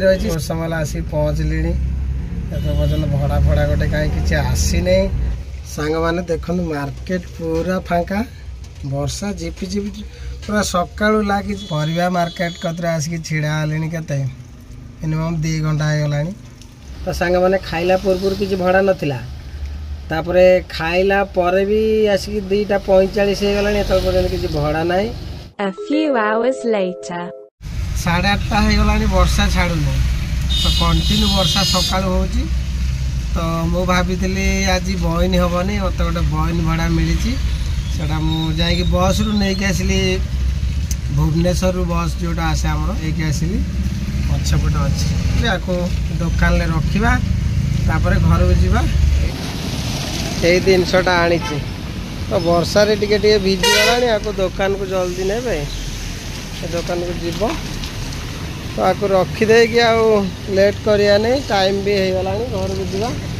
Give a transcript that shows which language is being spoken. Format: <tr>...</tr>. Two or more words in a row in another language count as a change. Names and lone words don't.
<or>ରହିଛି ବହୁତ ସମୟ ହେଲା ଆସିକି ପହଞ୍ଚିଲିଣି ଏବେ ପର୍ଯ୍ୟନ୍ତ ଭଡ଼ା ଫଡ଼ା ଗୋଟେ କାହିଁ କିଛି ଆସିନେଇ ସାଙ୍ଗମାନେ ଦେଖନ୍ତୁ ମାର୍କେଟ ପୁରା ଫାଙ୍କା ବର୍ଷା ଝିପିଝିପି ପୁରା ସକାଳୁ ଲାଗିଛି ପରିବା ମାର୍କେଟ କତିରେ ଆସିକି ଛିଡ଼ା ହେଲିଣି କେତେ ମିନିମମ୍ 2 ଘଣ୍ଟା ହେଇଗଲାଣି ତ ସାଙ୍ଗମାନେ ଖାଇଲା ପୂର୍ବରୁ କିଛି ଭଡ଼ା ନଥିଲା ତାପରେ ଖାଇଲା ପରେ ବି ଆସିକି 2:45 ହେଇଗଲାଣି ଏତେବେଳେ ପର୍ଯ୍ୟନ୍ତ କିଛି ଭଡ଼ା ନାହିଁ</or> <en>A few hours later.</en> <or>8:30 ହେଇଗଲାଣି ବର୍ଷା ଛାଡ଼ୁନି ତ କଣ୍ଟିନ୍ୟୁ ବର୍ଷା ସକାଳୁ ହେଉଛି ତ ମୁଁ ଭାବିଥିଲି ଆଜି ବଇନ ହେବନି ମୋତେ ଗୋଟେ ବଇନ ଭଡ଼ା ମିଳିଛି ସେଟା ମୁଁ ଯାଇକି ବସ୍ରୁ ନେଇକି ଆସିଲି ଭୁବନେଶ୍ୱରରୁ ବସ୍ ଯେଉଁଟା ଆସେ ଆମର ନେଇକି ଆସିଲି ପଛପଟେ ଅଛି ଆକୁ ଦୋକାନରେ ରଖିବା ତାପରେ ଘରକୁ ଯିବା ଏଇ ଜିନିଷଟା ଆଣିଛି ତ ବର୍ଷାରେ ଟିକେ ଟିକେ ଭିଜିଗଲାଣି ଆକୁ ଦୋକାନକୁ ଜଲ୍ଦି ନେବେ ଏ ଦୋକାନକୁ ଯିବ ତ ଆକୁ ରଖିଦେଇକି ଆଉ ଲେଟ୍ କରିବା ନାହିଁ ଟାଇମ୍ ବି ହେଇଗଲାଣି ଘରକୁ ଯିବା</or>